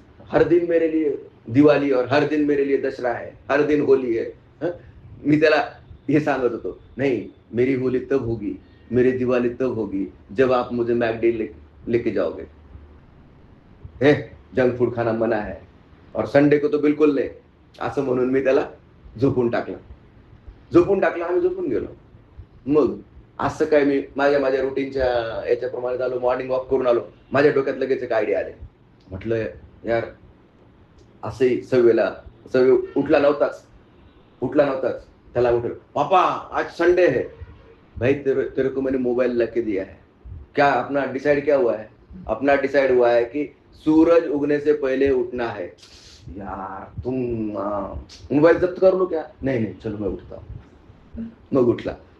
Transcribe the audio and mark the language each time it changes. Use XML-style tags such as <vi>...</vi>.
<hi>हर दिन मेरे लिए दिवाली और हर दिन मेरे लिए दशरा है, हर दिन होली है.</hi> <mr>मी त्याला हे सांगत होतो,</mr> <hi>नहीं मेरी होली तब होगी, मेरी दिवाली तब होगी जब आप मुझे मैकडी लेके जाओगे. हे जंक फूड खाना मना है और संडे को तो बिलकुल नाही.</hi> <mr>असं म्हणून मी त्याला झोपून टाकला. आम्ही झोपून गेलो. मग असं काय मी माझ्या रुटीनच्या याच्याप्रमाणे झालो. मॉर्निंग वॉक करून आलो. माझ्या डोक्यात लगेच एक आयडिया आले. म्हटलं यार असंही सव्य उठला नव्हताच. त्याला उठल,</mr> <hi>पापा आज संडे है. भाई तेरे को मैंने मोबाइल ला के दिया है. क्या अपना डिसाइड क्या हुआ है? अपना डिसाइड हुआ है कि सूरज उगने से पहले उठना है. यार तुम मोबाइल जब्त कर लो क्या? नहीं चलो मैं उठता हूँ.</hi> <mr>मग उठला.</mr>